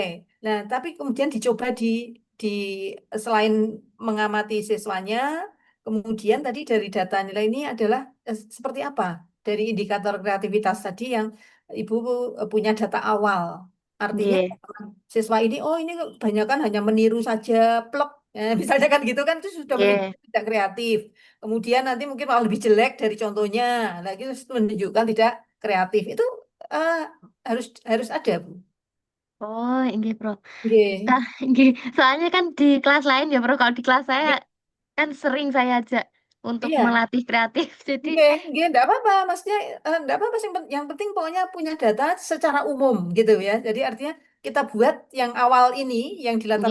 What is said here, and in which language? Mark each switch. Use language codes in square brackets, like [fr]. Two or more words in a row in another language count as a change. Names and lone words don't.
[id] Nah tapi kemudian dicoba di selain mengamati siswanya, kemudian tadi dari data nilai ini adalah seperti apa dari indikator kreativitas tadi yang ibu punya data awal. Artinya Nggih. siswa ini oh ini kebanyakan hanya meniru saja plek. Misalnya kan gitu kan itu sudah Nggih. menunjukkan tidak kreatif. Kemudian nanti mungkin malah lebih jelek dari contohnya. Lagi itu menunjukkan tidak kreatif. Itu eh, harus harus ada, Bu. Oh, nggih, Prof. Nggih. Nah, nggih. Soalnya kan di kelas lain ya, Prof. Kalau di kelas saya Nggih. kan sering saya ajak untuk Iya. melatih kreatif. Jadi, [jv] Nggih, nggih, [id] enggak apa-apa. Maksudnya enggak apa-apa. Yang penting pokoknya punya data secara umum gitu ya. Jadi artinya kita buat yang awal ini, yang di latar